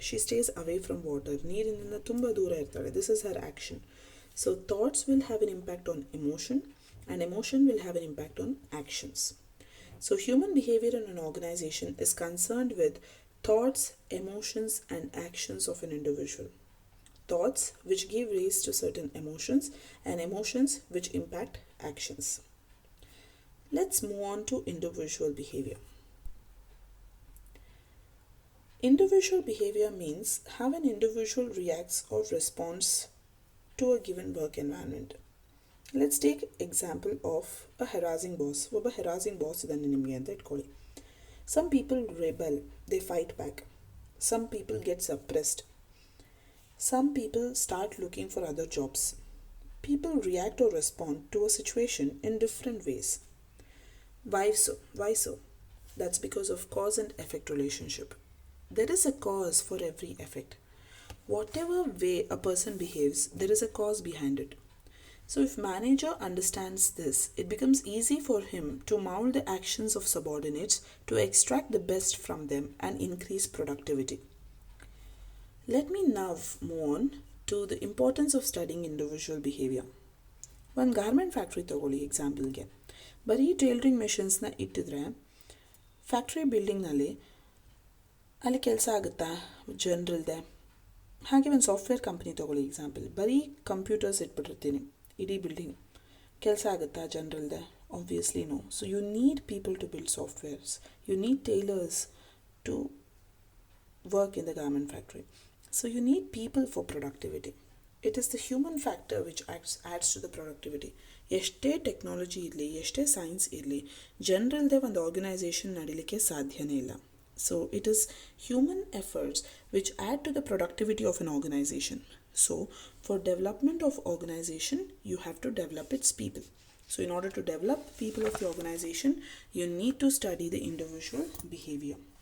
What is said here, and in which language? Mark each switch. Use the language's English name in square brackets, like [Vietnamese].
[English] She stays away from water. [Kannada] ನೀರಿನಿಂದ ತುಂಬ ದೂರ ಇರ್ತಾಳೆ. [English] This is her action. So thoughts will have an impact on emotion and emotion will have an impact on actions. So human behaviour in an organisation is concerned with thoughts, emotions and actions of an individual. Thoughts which give rise to certain emotions and emotions which impact actions. Let's move on to individual behavior. Individual behavior means how an individual reacts or responds to a given work environment. Let's take example of a harassing boss. [Kannada] ಒಬ್ಬ harassing boss ಇದನ್ನು ನಿಮಗೆ ಅಂತ ಇಟ್ಕೊಳ್ಳಿ. [English] Some people rebel, they fight back. Some people get suppressed. Some people start looking for other jobs. People react or respond to a situation in different ways. Why so? Why so? That's because of cause and effect relationship. There is a cause for every effect. Whatever way a person behaves, there is a cause behind it. So if manager understands this, it becomes easy for him to mold the actions of subordinates to extract the best from them and increase productivity. Let me now move on to the importance of studying individual behavior. One garment factory [Kannada] ತಗೊಳ್ಳಿ ಎಕ್ಸಾಂಪಲ್ಗೆ. ಬರೀ tailoring ಮೆಷಿನ್ಸ್ನ ಇಟ್ಟಿದ್ರೆ factory ಬಿಲ್ಡಿಂಗ್ನಲ್ಲಿ ಅಲ್ಲಿ ಕೆಲಸ ಆಗುತ್ತಾ? ಜನರಲ್ದೆ. ಹಾಗೆ ಒಂದು software company ತೊಗೊಳ್ಳಿ example. ಬರೀ computers ಇಟ್ಬಿಟ್ಟಿರ್ತೀನಿ ಇಡೀ ಬಿಲ್ಡಿಂಗ್. ಕೆಲಸ ಆಗುತ್ತಾ ಜನರಲ್ದೆ? [English] Obviously no. So you need people to build softwares. You need tailors to work in the garment factory. So you need people for productivity. It is the human factor which adds to the productivity. [Kannada] ಎಷ್ಟೇ technology ಇರಲಿ, ಎಷ್ಟೇ science ಇರಲಿ, ಜನರಲ್ದೇ ಒಂದು organisation ನಡೀಲಿಕ್ಕೆ ಸಾಧ್ಯನೇ ಇಲ್ಲ. [English] So it is human efforts which add to the productivity of an organization. So for development of organization, you have to develop its people. So in order to develop people of the organization, you need to study the individual behavior.